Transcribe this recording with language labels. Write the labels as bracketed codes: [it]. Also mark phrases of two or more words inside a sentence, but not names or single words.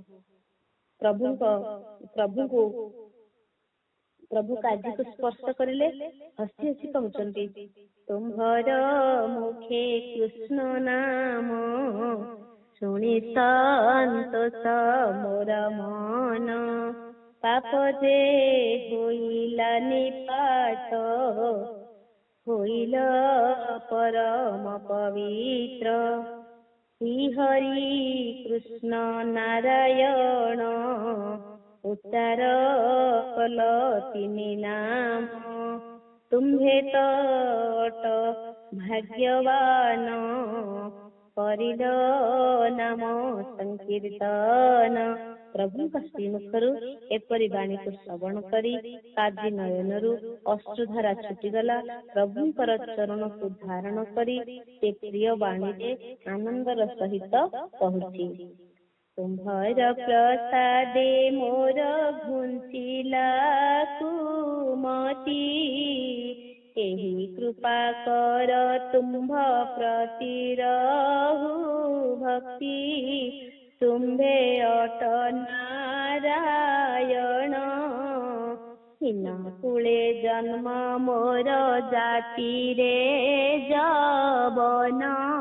[or] ପ୍ରଭୁ କାଜୀକୁ ସ୍ପର୍ଶ କରିଲେ ହସି ହସି କହୁଛନ୍ତି, ତୁମ୍ଭର ମୁଖେ କୃଷ୍ଣ ନାମ ଶୁଣି ସନ୍ତୋଷ ମୋର ମନ। ପାପ ଯେ ହୋଇଲା ନିପାତ, ହୋଇଲ ପରମ ପବିତ୍ର। ଶ୍ରୀ ହରି କୃଷ୍ଣ ନାରାୟଣ ଉଚ୍ଚାର କଲ ତିନି ନାମ ତୁମ୍ହେ ତଟ ଭାଗ୍ୟବାନ କରିଲ ନାମ ସଂକୀର୍ତ୍ତନ। प्रभुଙ୍କ ଶ୍ରୀମୁଖରୁ ଏପରି ବାଣୀକୁ ଶ୍ରବଣ କରି କାଜି ନୟନରୁ ଅଶ୍ରୁଧାରା ଛୁଟିଗଲା। ପ୍ରଭୁଙ୍କର ଚରଣକୁ ଧାରଣ କରି ସେ ପ୍ରିୟ ବାଣୀରେ ଆନନ୍ଦର ସହିତ କହୁଛି, ତୁମ୍ଭର ପ୍ରସାଦେ ମୋର ଘୁଞ୍ଚିଲା କୁମତି, ଏହି କୃପା କର ତୁମ୍ଭ ପ୍ରତି ରହୁ ଭକ୍ତି, ତୁମ୍ଭେ ଅଟ ନାରାୟଣ, ହୀନ କୁଳେ ଜନ୍ମ ମୋର ଜାତିରେ ଯବନ।